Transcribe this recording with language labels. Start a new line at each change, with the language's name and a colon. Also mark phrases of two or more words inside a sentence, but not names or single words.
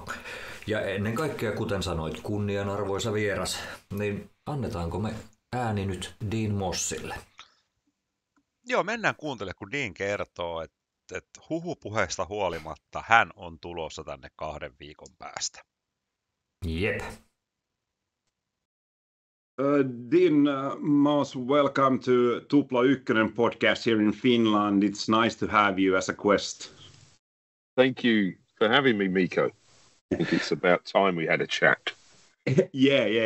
Finnish: Ja ennen kaikkea, kuten sanoit, kunnianarvoisa vieras, niin annetaanko me ääni nyt Dean Mossille? Joo, mennään kuuntelemaan, kun Dean kertoo, että huhupuheesta huolimatta hän on tulossa tänne 2 viikon päästä. Jep.
English: Dean Moss, welcome to Tupla Ykkönen podcast here in Finland. It's nice to have you as a guest. Thank you for having me, Mikko. I think it's about time we had a chat. Yeah.